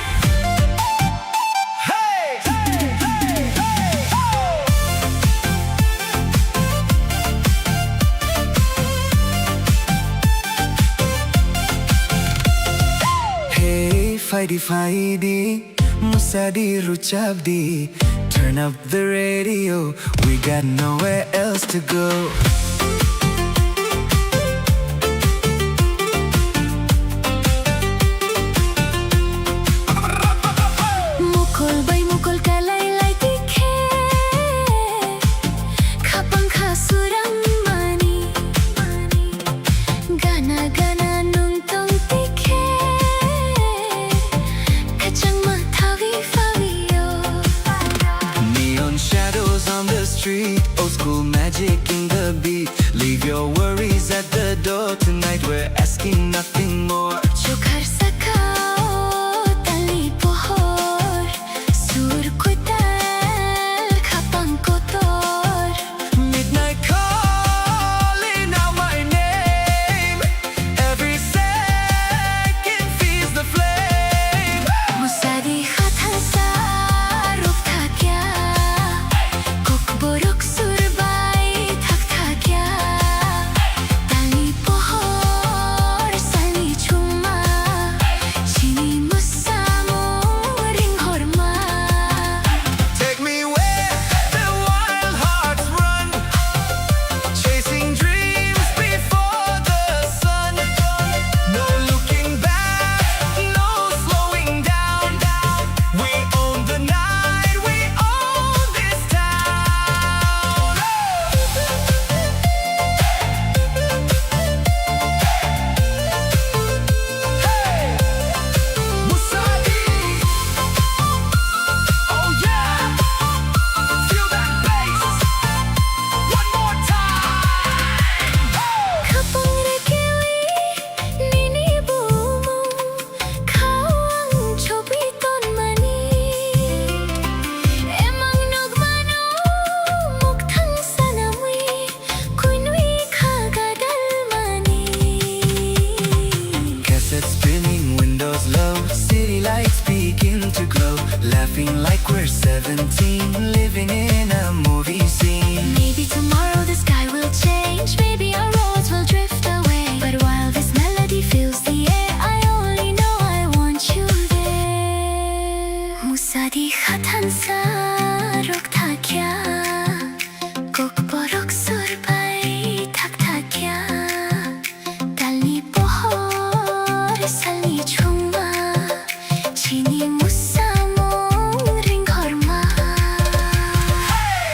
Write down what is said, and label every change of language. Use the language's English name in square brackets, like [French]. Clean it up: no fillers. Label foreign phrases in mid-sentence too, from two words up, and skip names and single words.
[Kok Borok] Hey, fighty fighty, musadi ruchabdi. [English] Turn up the radio, we got nowhere else to go. [Kok Borok] Mukol bay mukol kalay lay tikhe, kapang kasurang mani, gana gana nung tong tikhe, kachang matawi fawiyo. [English] Neon shadows on the street, old school magic in the beat. Leave your worries at the door tonight, we're asking nothing more. [Kok Borok] Chukar sakao tali pohor, sur koy tal kapang kotor. [English] Midnight calling out my name, every second feeds the flame. [Kok Borok] Musadi khatan sa ruk thakya, kok borok surbay thak thakya. Tali pohor sali chuma, chini musamo ring horma. [English] Take me where the wild hearts run, chasing dreams before the sun. No looking back, no slowing down. We own the night, we own this town. Hey, Musadi. Oh yeah, feel that bass. One more time. [Kok Borok] Kapang rekewi nini bumu, kawang chobiton mani. Emang nagmano mukthang sanamwi, kunwi kagadal mani. [English] Cassette spinning, windows low, city lights begin to glow. Laughing like we're 17, living in a movie scene. Maybe tomorrow the sky will change, maybe our roads will drift away. But while this melody fills the air, I only know I want you there. [Kok Borok] Musadi khatan sa rok thakya, kok borok surbay thak thakya. Tali pohor sali chuma, chini musamo ring horma.